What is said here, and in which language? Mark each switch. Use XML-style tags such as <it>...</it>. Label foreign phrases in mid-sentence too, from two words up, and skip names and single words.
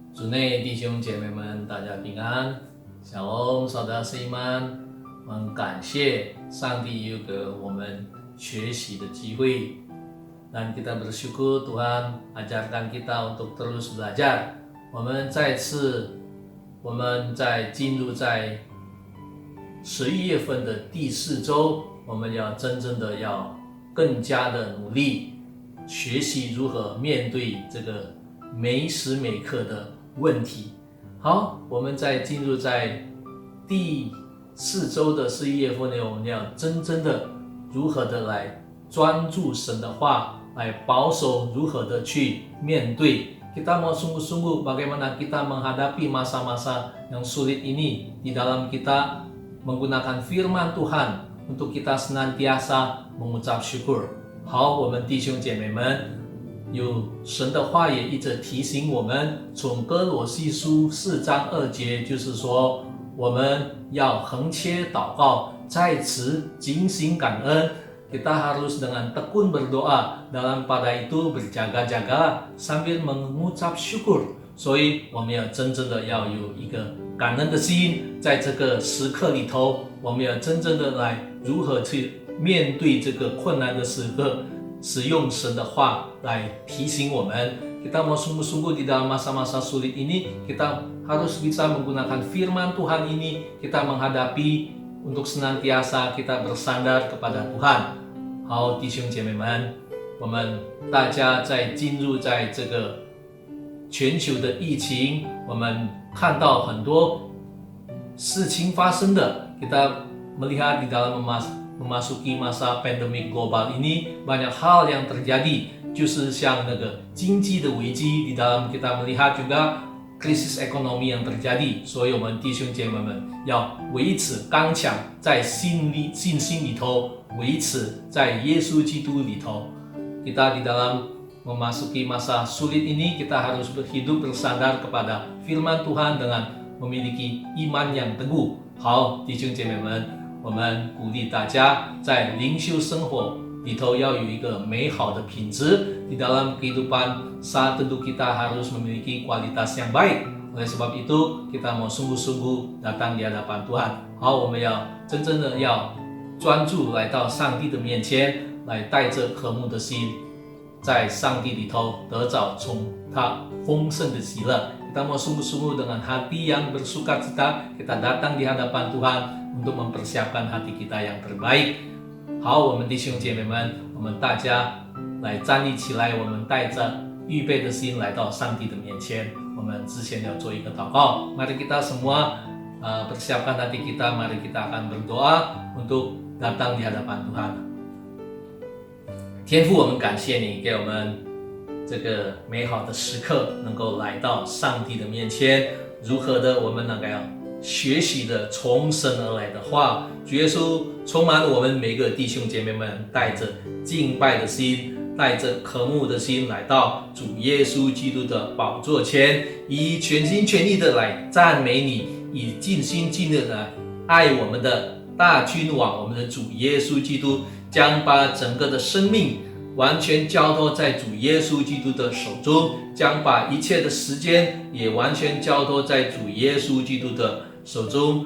<zh>内弟兄姐妹们，大家平安。</zh> <id>Shalom saudara seiman，</id> <zh>我们感谢上帝有给我们学习的机会，</zh> <id>dan kita bersyukur Tuhan ajarkan kita untuk terus belajar。</id> <zh>我们在进入在11月份的第4周，我们要真正的要更加的努力学习如何面对这个每时每刻的问题。好，我们在进入在第4周的11月份呢，我们要真正的如何的来专注神的话，来保守如何的去面对。</zh> <id>Kita mau sungguh-sungguh bagaimana kita menghadapi masa-masa yang sulit ini di dalam kita menggunakan firman Tuhan untuk kita senantiasa mengucap syukur。</id> <zh>好，我们弟兄姐妹们，有神的话也一直提醒我们，从哥罗西书4章2节，就是说我们要横切祷告，在此警醒感恩。</zh> <id>Kita harus dengan tekun berdoa, dalam pada itu berjaga-jaga sambil mengucap syukur。</id> <zh>所以我们要真正的要有一个感恩的心，在这个时刻里头，我们要真正的来如何去面对这个困难的时刻，使用神的话来提醒我们。</zh> <id>Kita mau sungguh-sungguh di dalam masa-masa sulit ini, kita harus bisa menggunakan firman Tuhan ini, kita menghadapi untuk senantiasa kita bersandar kepada Tuhan。</id> <zh>好，弟兄姐妹们，我们大家在进入在这个全球的疫情，我们看到很多事情发生的。</zh> <id>Kita melihat di dalam memasuki masa pandemi global ini banyak hal yang terjadi，</id> <zh>就是像那个经济的危机，</zh> <id>di dalam kita melihat juga krisis ekonomi yang terjadi。</id> <zh>所以我们弟兄姐妹们要维持刚强，在信心里头，维持在耶稣基督里头。</zh> <id>Kita di dalam memasuki masa sulit ini, kita harus hidup bersandar kepada firman Tuhan dengan memiliki iman yang teguh。</id> <zh>好，弟兄姐妹们，我们鼓励大家在灵修生活里头要有一个美好的品质。</zh> <id>Di dalam kehidupan saat tentu kita harus memiliki kualitas yang baik。 Oleh sebab itu kita mau sungguh-sungguh datang di hadapan Tuhan。</id> <zh>好，我们要真正的要专注来到上帝的面前，来带着渴慕的心，在上帝里头得着从他丰盛的喜乐。</zh> <id>Kita mau sungguh-sungguh dengan hati yang bersukacita, kita datang di hadapan Tuhan untuk mempersiapkan hati kita yang terbaik。</id> <zh>好，我们弟兄姐妹们，我们大家来站立起来，我们带着预备的心来到上帝的面前。我们之前要做一个祷告，</zh> <id>Mari kita semua persiapkan hati kita, mari kita akan berdoa untuk datang di hadapan Tuhan。</id> <zh>天父，我们感谢你给我们这个美好的时刻，能够来到上帝的面前，如何的我们能够学习的从神而来的话。主耶稣充满了我们每个弟兄姐妹们，带着敬拜的心，带着渴慕的心来到主耶稣基督的宝座前，以全心全意的来赞美你，以尽心尽力的爱我们的大君王，我们的主耶稣基督，将把整个的生命完全交托在主耶稣基督的手中，将把一切的时间也完全交托在主耶稣基督的手中。</zh>